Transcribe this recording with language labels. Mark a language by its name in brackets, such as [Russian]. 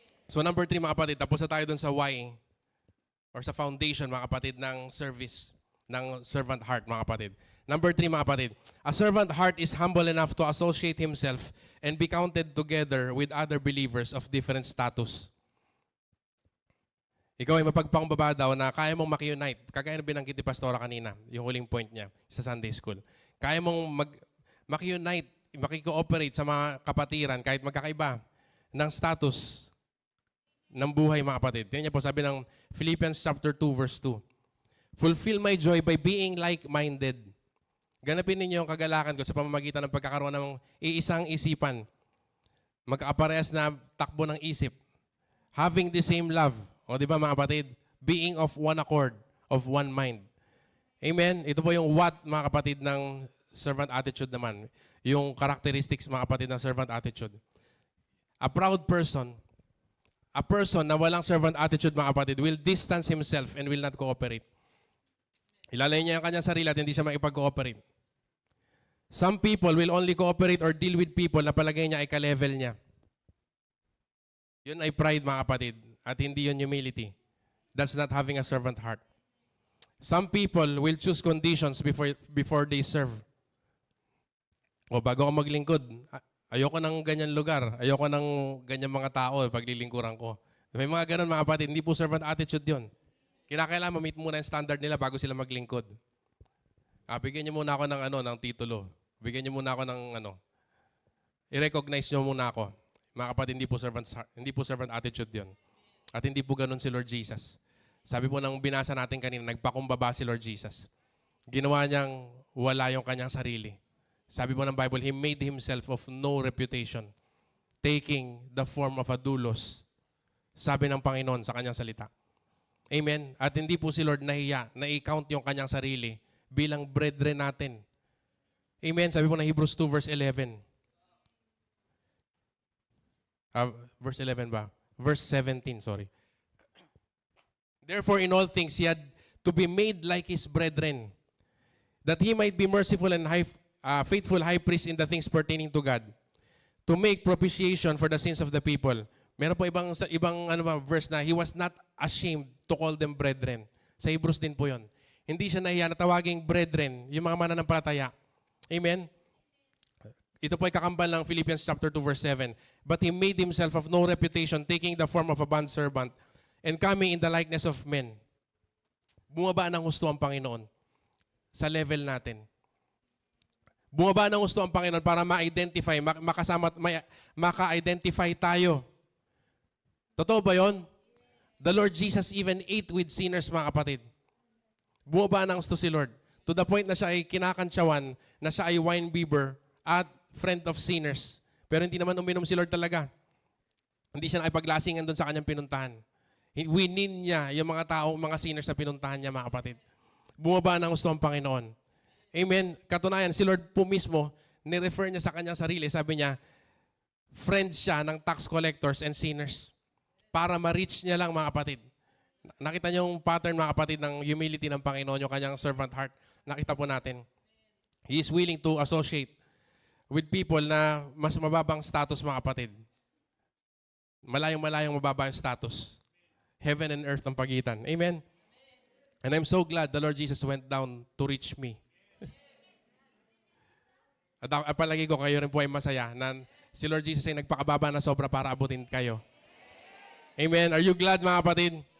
[English] So number 3, [Filipino] mga kapatid, tapos na tayo dun sa why or sa foundation, mga kapatid, ng service, ng servant heart, mga kapatid. [English] Number 3, mga kapatid, a servant heart is humble enough to associate himself and be counted together with other believers of different status. [Filipino] Ikaw ay mapagpangumbaba daw na kaya mong maki-unite. Kagaya na binanggit ni Pastora kanina, yung huling point niya sa Sunday School. Kaya mong maki-unite makikooperate sa mga kapatiran kahit magkakaiba ng status ng buhay, mga kapatid. Tingnan niyo po, sabi ng Philippians chapter 2, verse 2. [English] Fulfill my joy by being like-minded. [Filipino] Ganapin ninyo yung kagalakan ko sa pamamagitan ng pagkakaroon ng iisang isipan. Magkakaparehas na takbo ng isip. [English] Having the same love. [Filipino] O di ba mga kapatid? [English] Being of one accord, of one mind. [Filipino] Amen? Ito po yung what, mga kapatid, ng servant attitude naman. Yung characteristics, mga kapatid, ng servant attitude. [English] A proud person, a person [Filipino] na walang servant attitude, mga kapatid, [English] will distance himself and will not cooperate. [Filipino] Ilalay niya yung kanyang sarili at hindi siya makipag-cooperate. [English] Some people will only cooperate or deal with people [Filipino] na palagay niya ay ka-level niya. Yun ay pride, mga kapatid, [English] at hindi yun humility. That's not having a servant heart. Some people will choose conditions before they serve. [Filipino] O bago ako maglingkod, ayoko ng ganyan lugar, ayoko ng ganyan mga tao paglilingkuran ko. May mga ganun, mga kapatid, hindi po servant attitude yun. Kinakailangan ma-meet muna yung standard nila bago sila maglingkod. Bigyan niyo muna ako ng titulo. Bigyan niyo muna ako ng i-recognize niyo muna ako. Mga kapatid, hindi po servant attitude yun. At hindi po ganun si Lord Jesus. Sabi po ng binasa natin kanina, nagpakumbaba si Lord Jesus. Ginawa niyang wala yung kanyang sarili. Sabi po ng Bible, [English] He made Himself of no reputation, taking the form of a doulos. [Filipino] Sabi ng Panginoon sa kanyang salita. Amen? At hindi po si Lord nahiya na i-count yung kanyang sarili bilang brethren natin. Amen? Sabi po ng Hebrews 2 verse 11. Verse 11 ba? Verse 17, sorry. [English] Therefore, in all things, He had to be made like His brethren, that He might be merciful and faithful high priest in the things pertaining to God, to make propitiation for the sins of the people. [Filipino] Meron po ibang verse na [English] He was not ashamed to call them brethren. [Filipino] Sa Hebrews din po yun. Hindi siya nahiya na tawaging brethren, yung mga mananampalataya. Amen? Ito po ay kakambal ng Philippians chapter 2 verse 7. [English] But He made Himself of no reputation, taking the form of a bondservant, and coming in the likeness of men. [Filipino] Bumaba ng husto ang Panginoon sa level natin. Bumaba ng husto ang Panginoon para ma-identify, maka-identify tayo. Totoo ba yun? [English] The Lord Jesus even ate with sinners, mga kapatid. [Filipino] Bumaba ng husto si Lord. [English] To the point [Filipino] na siya ay kinakantsawan, na siya ay [English] wine bibber at friend of sinners. [Filipino] Pero hindi naman uminom si Lord talaga. Hindi siya nakipaglasingan doon sa kanyang pinuntahan. Winin niya yung mga tao, mga sinners na pinuntahan niya, mga kapatid. Bumaba ng husto ang Panginoon. Amen. Katunayan, si Lord po mismo, ni-refer niya sa kanyang sarili. Sabi niya, friend siya ng [English] tax collectors and sinners [Filipino] para ma-reach niya lang, mga kapatid. Nakita niyo yung pattern, mga kapatid, ng humility ng Panginoon, yung kanyang servant heart. Nakita po natin. [English] He is willing to associate with people [Filipino] na mas mababang status, mga kapatid. Malayong mababa yung status. Heaven and earth ang pagitan. Amen? [English] And I'm so glad the Lord Jesus went down to reach me. [Filipino] At palagi ko kayo rin po ay masaya na si Lord Jesus ay nagpakababa na sobra para abutin kayo. Amen? [English] Are you glad, [Filipino] mga kapatid?